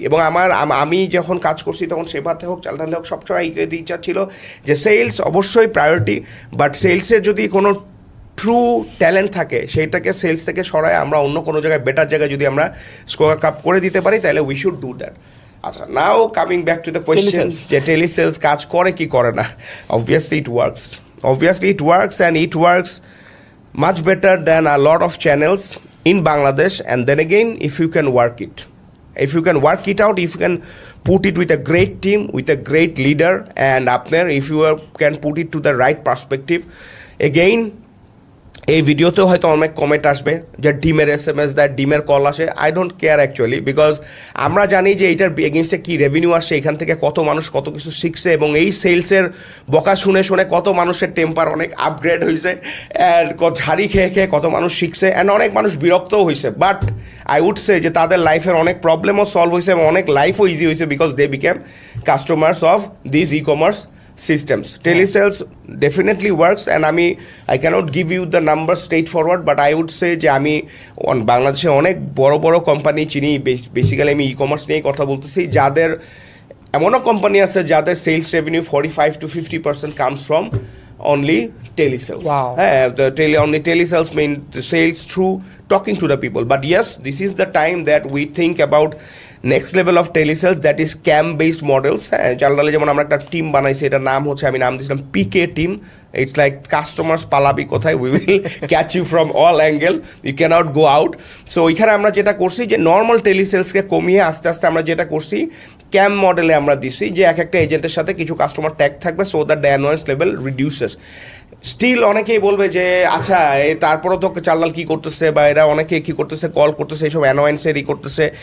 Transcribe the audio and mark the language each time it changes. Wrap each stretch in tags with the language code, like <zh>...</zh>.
<bn>এবং আমি যখন কাজ করছি তখন সেবাতে হোক, চালটালে হোক, সবসময় এইটাতে ইচ্ছা ছিল যে সেলস অবশ্যই প্রায়োরিটি, বাট সেলসের যদি কোনো ট্রু ট্যালেন্ট থাকে সেইটাকে সেলস থেকে সরায় আমরা অন্য কোনো জায়গায়, বেটার জায়গায় যদি আমরা স্কোয়ার কাপ করে দিতে পারি, তাহলে</bn> <en>We should do that. আচ্ছা, now coming back to the question</en> <bn>যে টেলিসেলস কাজ করে কি করে না।</bn> <en>Obviously it works and it works much better than a lot of channels in Bangladesh. And then again, if you can work it out, if you can put it with a great team, with a great leader, and up there, if you can put it to the right perspective, again,</en> <bn>এই ভিডিওতেও হয়তো অনেক comment আসবে যে ডিমের SMS দেয়, ডিমের call আসে।</bn> <en>I don't care actually,</en> <bn>because আমরা জানি যে এইটার এগেনস্টে কী রেভিনিউ আসছে, এখান থেকে কত মানুষ কত কিছু শিখছে, এবং এই সেলসের বকা শুনে শুনে কত মানুষের টেম্পার অনেক আপগ্রেড হয়েছে, অ্যান্ড ঝাড়ি খেয়ে খেয়ে কত মানুষ শিখছে, অ্যান্ড অনেক মানুষ বিরক্তও হয়েছে। বাট আই উড সে যে তাদের লাইফের অনেক প্রবলেমও সলভ হয়েছে এবং অনেক লাইফও ইজি হয়েছে,</bn> <en>Because they became customers of this e-commerce systems. Telesales definitely works, and I cannot give you the numbers straightforward, but I would say</en> <bn>যে আমি বাংলাদেশে অনেক বড় বড় কোম্পানি চিনি, বেসিক্যালি আমি ই-কমার্স নিয়ে কথা বলতেছি, যাদের এমনও কোম্পানি আছে যাদের sales revenue 45-50%</bn> <en>comes from only telesales. Wow. Only telesales mean the sales through talking to the people. But yes, this is the time that we think about next level of telesales, that is cam based models.</en> <bn>জালনালে যেমন আমরা একটা team বানাইছি, এটার নাম হচ্ছে, আমি নাম দিয়েছিলাম PK team.</bn> <en>It's like customers</en> <bn>পালাবি কোথায়,</bn> <en>we will catch you from all angle, you cannot go out.</en> <bn>So ওইখানে আমরা যেটা করছি যে নর্মাল টেলিসেলসকে কমিয়ে আস্তে আস্তে আমরা যেটা করছি ক্যাম মডেলে আমরা দিছি, যে এক একটা এজেন্টের সাথে কিছু কাস্টমার ট্যাগ থাকবে,</bn> <en>So that the annoyance level reduces.</en> <bn>Still অনেকেই বলবে যে আচ্ছা তারপরও তো চাল্লাল কী করতেছে, বা এরা অনেকে কী করতেছে, কল করতেছে, এইসব অ্যানোয়েন্সেরই করতেছে।</bn>